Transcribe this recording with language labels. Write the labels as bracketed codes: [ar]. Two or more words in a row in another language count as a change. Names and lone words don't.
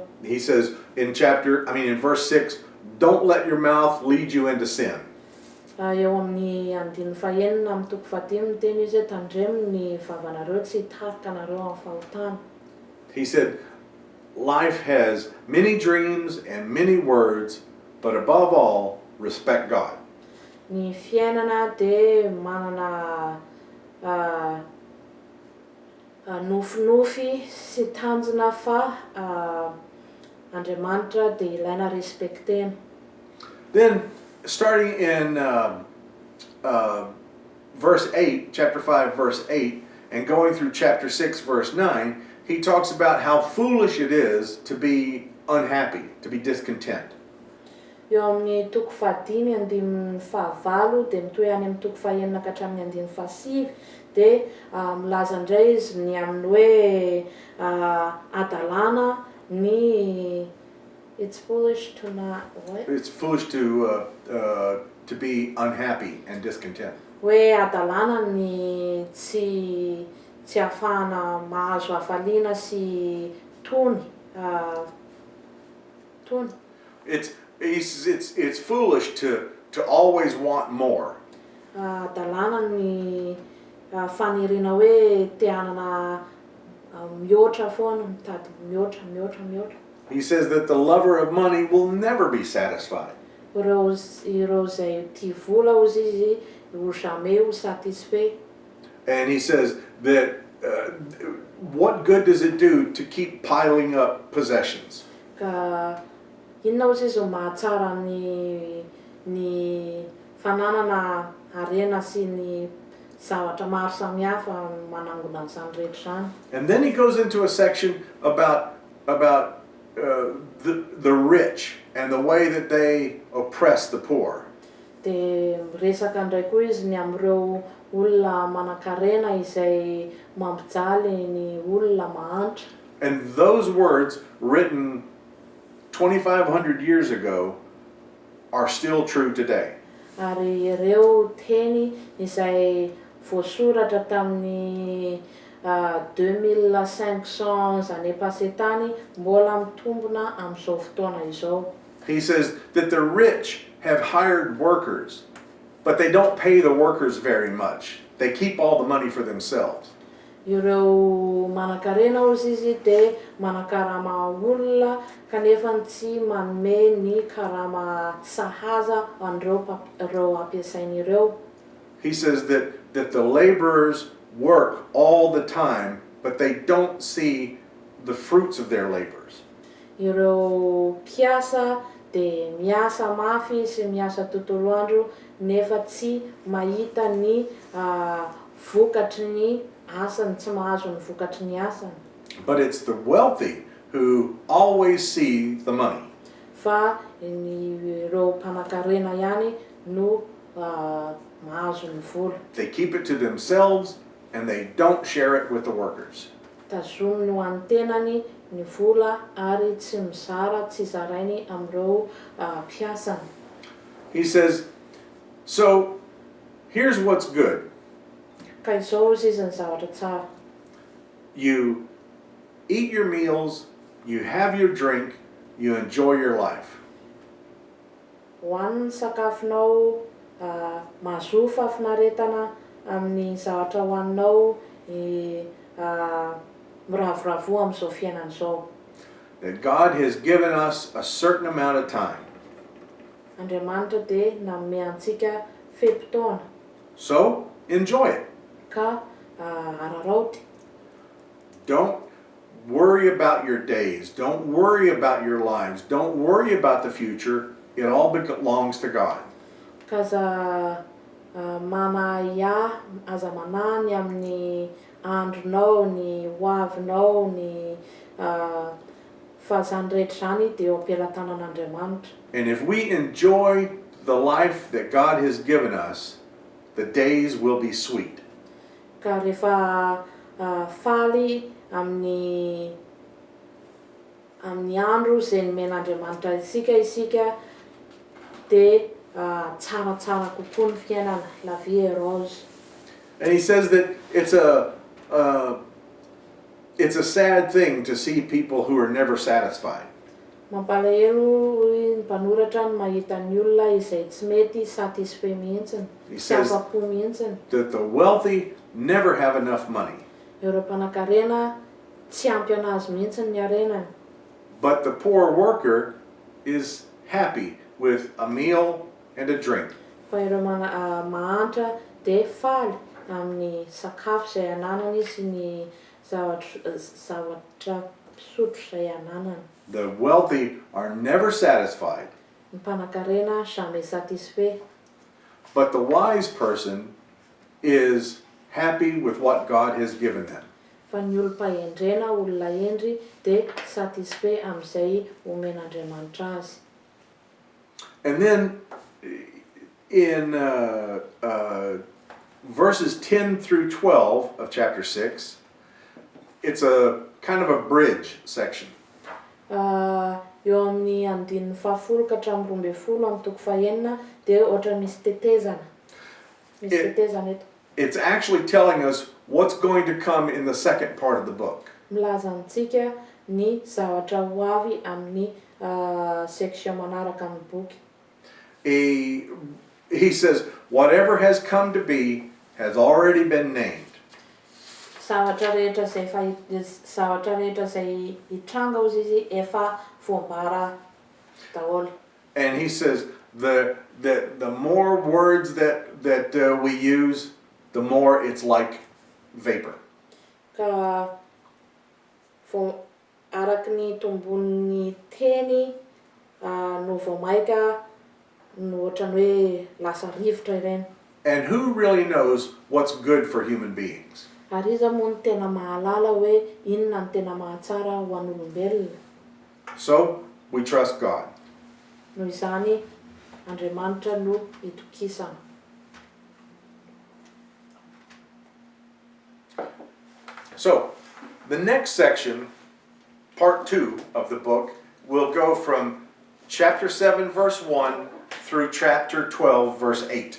[en] He says in verse 6, don't let your mouth lead you into sin. [mg] Eo amin'ny andiny fahenina amin'ny toko fahadimy miteny izy hoe tandremo ny vavanareo tsy hitarika anareo amin'ny fahotana. [en] He said, life has many dreams and many words, but above all, respect God. [mg] Ny fiainana dia manana nofinofy sy tanjona fa Andriamanitra dia ilaina respektena. [en] Then, starting in verse 8, chapter 5, verse 8, and going through chapter 6, verse 9, he talks about how foolish it is to be unhappy, to be discontent. [mg] Eo amin'ny toko fahadimy andininy fahavalo dia mitohy any amin'ny toko fahaenina ka hatramin'ny andininy fahasivy dia milaza indray izy ny amin'ny hoe adalàna ny [en] it's foolish to not what? It's foolish to be unhappy and discontent. [mg] Hoe adalàna ny tsy ahafahana mahazo hafaliana sy tony. [en] It's foolish to always want more. [mg] Adalàna ny faniriana hoe te hanana mihoatra foana, mitady mihoatra. [en] He says that the lover of money will never be satisfied. [mg] Ireo izay tia vola hozy izy ho jamais ho satisfait. [en] And he says that what good does it do to keep piling up possessions? [mg] Ka inona hozy izy ho mahatsara ny fananana harena sy ny zavatra maro samihafa manangona an'izany rehetra zany. [en] And then he goes into a section about the rich and the way that they oppress the poor. [mg] Dia miresaka indray koa izy ny amin'ireo olona manan-karena izay mampijaly ny olona mahantra. [en] And those words written 2,500 years ago are still true today. [mg] Ary ireo teny izay voasoratra tamin'ny 2500 zany passé tany mbola mitombona amin'izao fotoana izao. [en] He says that the rich have hired workers, but they don't pay the workers very much. They keep all the money for themselves. [mg] Ireo manan-karena hozy izy dia manan-karama olona kanefa tsy manome ny karama sahaza an'ireo ampiasain'ireo. [en] He says that the laborers work all the time, but they don't see the fruits of their labors. [mg] Ireo mpiasa dia miasa mafy sy miasa tontolo andro nefa tsy mahita ny vokatry ny asany, tsy mahazo ny vokatry ny asany. [en] But it's the wealthy who always see the money. [mg] Fa ireo mpanan-karena ihany no mahazo ny vola. [en] They keep it to themselves and they don't share it with the workers. [mg] Tazominy ho an'ny tenany ny vola ary tsy mizara, tsy zarainy amin'ireo mpiasany. [en] He says, so here's what's good. [mg] Ka izao izy ny zavatra tsara. [en] You eat your meals, you have your drink, you enjoy your life. [mg] Hohaniny sakafonao, mahazo fahafinaretana amin'ny zavatra hohaninao, miravoravo amin'izao fiainana izao. [en] That God has given us a certain amount of time. [mg] Andriamanitra dia nanome antsika fetim-potoana. [en] So enjoy it. [mg] Ka araraoty. [en] Don't worry about your days. Don't worry about your lives. Don't worry about the future. It all belongs to God. [mg] Kaza aza manany amin'ny andronao, ny hoavinao, ny fahazany rehetra zany dia eo am-pelatanan'Andriamanitra. [en] And if we enjoy the life that God has given us, the days will be sweet. [mg] Ka rehefa faly amin'ny andro izay nomen'Andriamanitra isika dia tsaratsara kokoa ny fiainana, [fr] la vie est rose. [en] And he says that it's a sad thing to see people who are never satisfied. [mg] Mampalahelo ny mpanoratra ny mahita ny olona izay tsy mety satisfait mihitsiny, tsy afa-po mihitsiny. [en] That the wealthy never have enough money. [mg] Ireo mpanan-karena tsy ampy anazy mihitsiny ny arenany. [en] but the poor worker is happy with a meal and a drink. [mg] Fa ireo mahantra dia faly amin'ny sakafo izay ananany sy ny zavatra pisotro izay ananany. [en] The wealthy are never satisfied, [mg] Ny mpanan-karena [fr] jamais satisfait. [en] but the wise person is happy with what God has given them. [mg] Fa ny olom-pahendrena, olona endry dia satisfait amin'izay omen'Andriamanitra azy. [en] And then in verses 10 through 12 of chapter 6, it's a kind of a bridge section. [mg] Eo amin'ny andininy 10 ka hatramin'ny 12 amin'ny toko 9 dia ohatra misy tetezana. Misy tetezana eto. [en] It's actually telling us what's going to come in the second part of the book. [mg] Milaza antsika ny zavatra ho avy amin'ny section manaraka amin'ny boky. [en] He says, whatever has come to be has already been named. [mg] Zavatra rehetra izay hitranga hozy izy efa voambara daholo. [en] And he says the more words that we use, the more it's like vapor. [mg] Ka araky ny tombon'ny teny no voamaika no ohatran'ny hoe lasa rivotra ireny. [en] And who really knows what's good for human beings? [mg] Ary iza moa ny tena mahalala hoe inona ny tena mahatsara ho an'olombelona. [en] So we trust God. [mg] Noho izany Andriamanitra no itokisana. [en] So the next section, part 2 of the book, will go from chapter 7 verse 1 through chapter 12 verse 8.